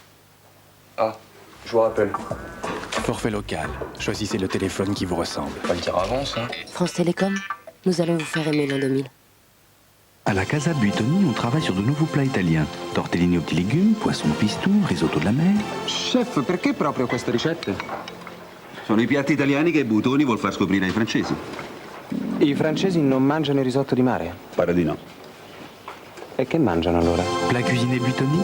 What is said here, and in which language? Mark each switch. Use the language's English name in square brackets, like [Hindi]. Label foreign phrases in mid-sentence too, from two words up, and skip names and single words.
[French] Ah, je vous rappelle. Forfait local, choisissez le téléphone qui vous ressemble. Pas le dire avant ça. France Télécom, nous allons vous faire aimer l'an 2000. À la Casa Buitoni, on travaille sur de nouveaux plats italiens. Tortellini aux petits légumes, poisson pistou, risotto de la mer. [Italian] Chef, perché proprio queste ricette? Sono i piatti italiani che Buitoni vuol far scoprire ai francesi. I francesi non mangiano il risotto di mare? Pare di no. E che mangiano allora? [French] Plat cuisiné Buitoni.